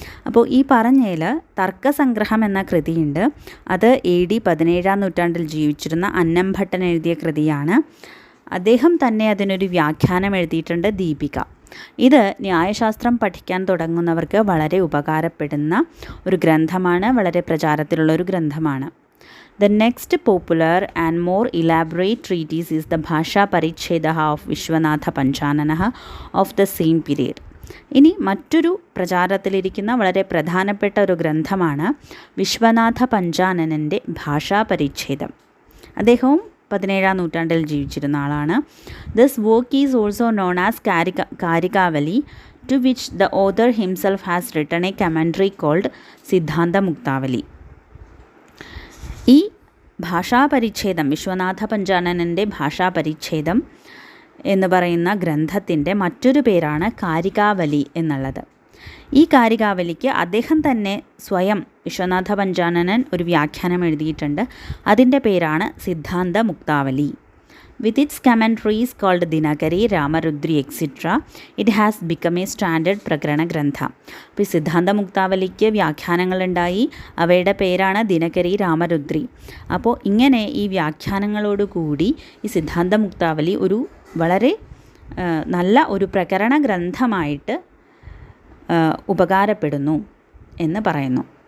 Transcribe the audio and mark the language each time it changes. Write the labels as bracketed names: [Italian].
[Malayalam] അപ്പോൾ ഈ പറഞ്ഞതിൽ തർക്കസംഗ്രഹം എന്ന കൃതിയുണ്ട്. അത് AD 17-ാം നൂറ്റാണ്ടിൽ ജീവിച്ചിരുന്ന അന്നംഭട്ടൻ എഴുതിയ കൃതിയാണ്. അദ്ദേഹം തന്നെ അതിനൊരു വ്യാഖ്യാനം എഴുതിയിട്ടുണ്ട്, ദീപിക. ഇത് ന്യായശാസ്ത്രം പഠിക്കാൻ തുടങ്ങുന്നവർക്ക് വളരെ ഉപകാരപ്പെടുന്ന ഒരു ഗ്രന്ഥമാണ്, വളരെ പ്രചാരത്തിലുള്ള ഒരു ഗ്രന്ഥമാണ്. [English] The next popular and more elaborate treatise is the Bhasha Parichhedaha of Vishwanatha Panchananaha of the same period. [Malayalam] ഇനി മറ്റൊരു പ്രചാരത്തിലിരിക്കുന്ന വളരെ പ്രധാനപ്പെട്ട ഒരു ഗ്രന്ഥമാണ് വിശ്വനാഥ പഞ്ചാനനൻ്റെ ഭാഷാ പരിച്ഛേദം. അദ്ദേഹവും 17-ാം നൂറ്റാണ്ടിൽ ജീവിച്ചിരുന്ന ആളാണ്. [English] This work is also known as Karikavali, to which the author himself has written a commentary called Siddhanta Muktavali. [Malayalam] ഈ ഭാഷാപരിച്ഛേദം, വിശ്വനാഥ പഞ്ചാനനൻ്റെ ഭാഷാപരിച്ഛേദം എന്ന് പറയുന്ന ഗ്രന്ഥത്തിൻ്റെ മറ്റൊരു പേരാണ് കാരികാവലി എന്നുള്ളത്. ഈ കാരികാവലിക്ക് അദ്ദേഹം തന്നെ സ്വയം, വിശ്വനാഥ പഞ്ചാനനൻ, ഒരു വ്യാഖ്യാനം എഴുതിയിട്ടുണ്ട്. അതിൻ്റെ പേരാണ് സിദ്ധാന്ത മുക്താവലി. [English] With its commentaries called Dinakari, Ramarudri, etc., it has become a standard prakarana grantha. [Malayalam] അപ്പോൾ ഈ സിദ്ധാന്ത മുക്താവലിക്ക് വ്യാഖ്യാനങ്ങളുണ്ടായി. അവയുടെ പേരാണ് ദിനകരി, രാമരുദ്രി. അപ്പോൾ ഇങ്ങനെ ഈ വ്യാഖ്യാനങ്ങളോടുകൂടി ഈ സിദ്ധാന്ത മുക്താവലി ഒരു വളരെ നല്ല ഒരു പ്രകരണ ഗ്രന്ഥമായിട്ട് ഉപകാരപ്പെടുന്നു എന്ന് പറയുന്നു.